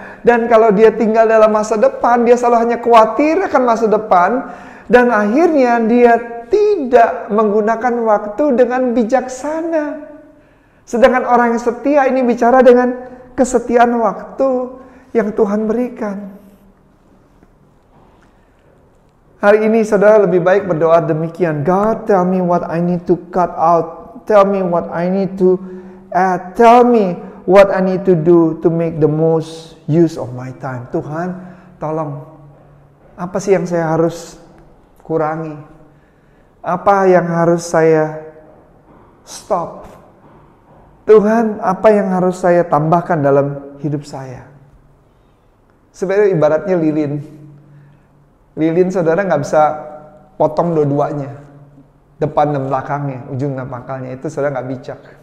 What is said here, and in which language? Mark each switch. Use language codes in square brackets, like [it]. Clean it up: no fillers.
[id] Dan kalau dia tinggal dalam masa depan, dia selalu hanya khawatir akan masa depan dan akhirnya dia tidak menggunakan waktu dengan bijaksana. Sedangkan orang yang setia ini bicara dengan kesetiaan waktu yang Tuhan berikan. Hari ini saudara lebih baik berdoa demikian. [en] God, tell me what I need to cut out. Tell me what I need to add. Tell me what I need to do to make the most use of my time. [id] Tuhan, tolong. Apa sih yang saya harus kurangi? Apa yang harus saya stop? Tuhan, apa yang harus saya tambahkan dalam hidup saya? Sebenarnya ibaratnya lilin. Lilin saudara nggak bisa potong dua-duanya, depan dan belakangnya, ujung dan pangkalnya. Itu saudara nggak bijak.